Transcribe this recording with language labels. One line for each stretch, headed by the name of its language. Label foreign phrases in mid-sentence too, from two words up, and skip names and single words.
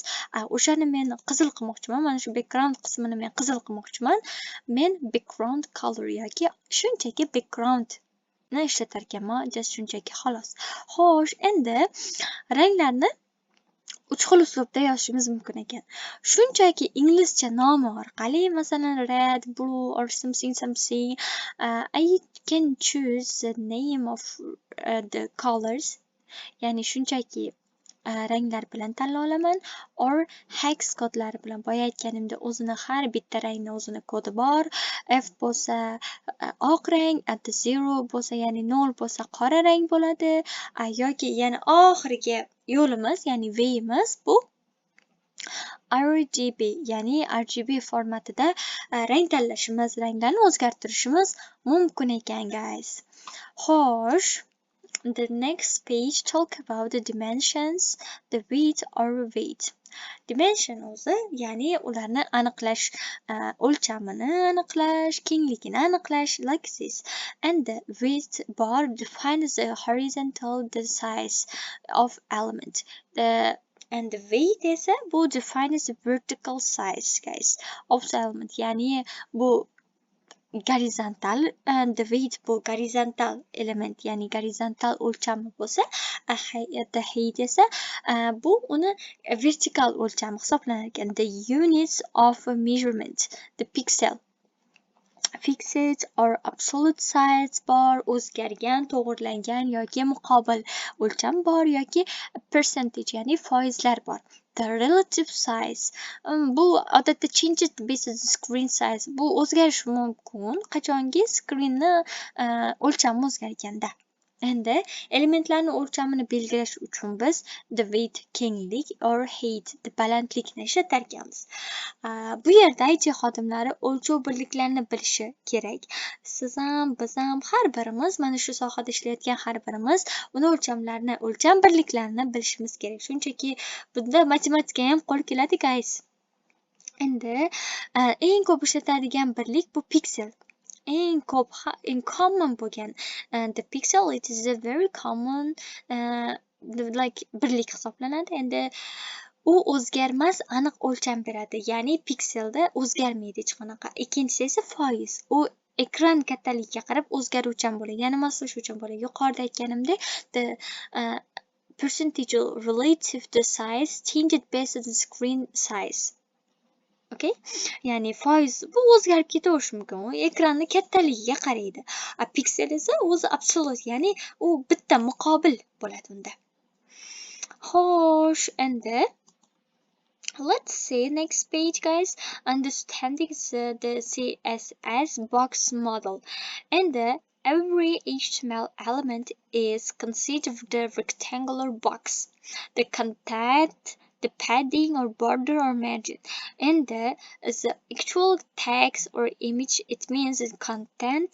Uzbek: O'shani men qizil qilmoqchiman. Mana shu background qismini men qizil qilmoqchiman. Men
English: background color
Uzbek: yoki shunchaki background ishlatar ekanman, just shunchaki xolos. Xo'sh, endi ranglarni 3 xil uslubda yozishimiz mumkin ekan. Shunchaki inglizcha nomi orqali, masalan
English: red, blue or something, I can choose the name of the colors.
Uzbek: Ya'ni shunchaki ranglar bilan tanlay olaman,
English: or hex
Uzbek: kodlari bilan. Boya aytganimda o'zini har bitta rangni o'zini kodi bor. F bo'lsa oq rang, 0 bo'lsa, ya'ni 0 bo'lsa qora rang bo'ladi, yoki yana oxirgi yo'limiz, ya'ni V'imiz bu RGB, ya'ni RGB formatida rang tanlashimiz, ranglarni o'zgartirishimiz mumkin ekan, guys. Xo'sh,
English: the next page talk about the dimensions, the width or weight.
Uzbek: Dimension o'zi, ya'ni ularni aniqlash, o'lchamini aniqlash, kengligini aniqlash,
English: like this. And the width bar defines the horizontal the size of element. And the weight
Uzbek: esa bu
English: defines the vertical size, guys, of the element.
Uzbek: Ya'ni bu horizontal,
English: and the weight
Uzbek: bu
English: horizontal element,
Uzbek: ya'ni horizontal o'lchami bo'lsa,
English: the height
Uzbek: esa bu uni vertical o'lchami hisoblanar ekan.
English: The units of measurement, the pixel, fixed or absolute size
Uzbek: bor, o'zgargan, to'g'irlangan yoki muqobil o'lcham bor, yoki percentage, ya'ni foizlar bor.
English: The relative size,
Uzbek: bu odatda
English: changes basis screen size,
Uzbek: bu o'zgarishi mumkin qachonki skrinni o'lchami o'zgarganda. Endi elementlarni o'lchamini belgilash uchun biz
English: the weight,
Uzbek: kenglik,
English: or height, the
Uzbek: balandlikni ishlatar ekanmiz. Bu yerda IT xodimlari o'lchov birliklarini bilishi kerak. Siz ham, biz ham, har birimiz mana shu sohada ishlayotgan har birimiz uni o'lcham birliklarini bilishimiz kerak. Shunchaki bunda matematika ham qo'l keladi, guys. Endi eng ko'p ishlatadigan birlik bu pixel. Eng ko'p, eng
English: common bo'lgan the pixel, it is a very common like
Uzbek: birlik hisoblanadi. Endi u o'zgarmas aniq o'lcham beradi, ya'ni pikselda o'zgarmaydi hech qanaqa. Ikkinchisi esa foiz. U ekran kattaligiga qarab o'zgaruvchan bo'ladi. Yana moslashuvchan bo'ladi. Yuqorida aytganimdek,
English: the percentage relative to size changed based on the screen size. Okay?
Uzbek: Ya'ni foiz bu o'zgarib ketavishi mumkin. U ekranni kattaligiga qaraydi. Piksel esa o'zi absolute, ya'ni u bitta muqobil bo'ladi unda. Xo'sh, endi
English: let's see next page, guys. Understanding the CSS box model. And every HTML element is considered a rectangular box. The content, the padding or border or margin, and the actual text or image, it means the content.